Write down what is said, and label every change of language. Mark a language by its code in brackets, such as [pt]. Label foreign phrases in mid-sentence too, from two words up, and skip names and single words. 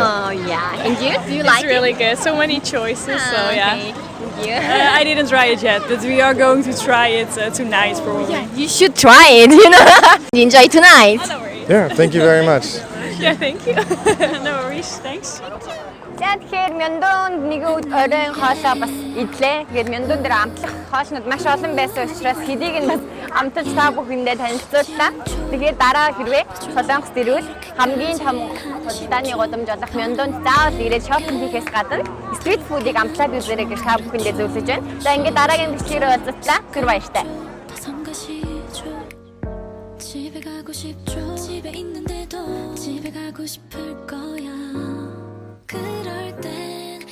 [en] Oh yeah. And you? Do you It's like really good. So many choices. So yeah. Okay. Thank you. I didn't try it yet, but we are going to try it tonight probably. You should try it, you know. Enjoy tonight. No worries. it. Yeah, thank you very much. Yeah, thank you. No worries. Thanks. [mn] За тэгэхээр Мyeongdong нэг оройн хоолоо бас идлээ. Тэгээд Myeongdong дээр амтлах хоолнууд маш олон байсан учраас хэдийг нь бас амталж та бүхэндээ танилцууллаа. Тэгээд дараа хэрвээ Солонгост ирвэл хамгийн том худалдааны гудамж болох Myeongdong заавал ирээд шопинг хийхээс гадна [en] street food [mn] амтлаад үзээрэй гэж та бүхэндээ зөвлөж байна. За ингээд дараагийн бичлэгээр уулзлаа. Тэр баяртай. [ko] 집에 가고 싶죠. 집에 있는데도 집에 가고 싶을 거야. 그럴 때